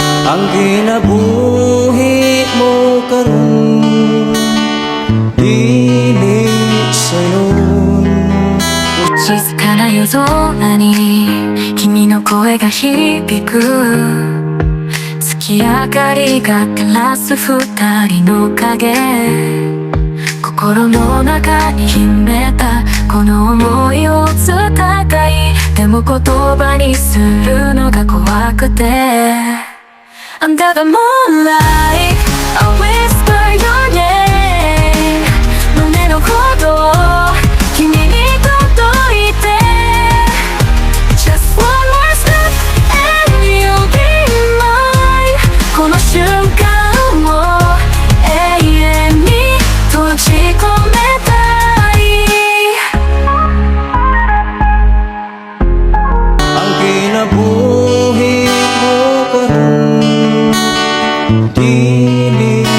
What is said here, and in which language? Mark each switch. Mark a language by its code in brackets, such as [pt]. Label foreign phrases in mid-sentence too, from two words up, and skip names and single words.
[ceb] Ang kinabuhi mo karon dili sayon. [ja] 静かな夜空に君の声が響く、月明かりが照らす二人の影、心の中に秘めたこの想いを伝えたい。でも言葉にするのが怖くて [en] Under the moonlight I whisper your name [ja] 胸の鼓動君に届いて [en] Just one more step and you'll be mine [ja] この瞬間を永遠に閉じ込めたい [ceb] Ang kinabuhi mo karon dili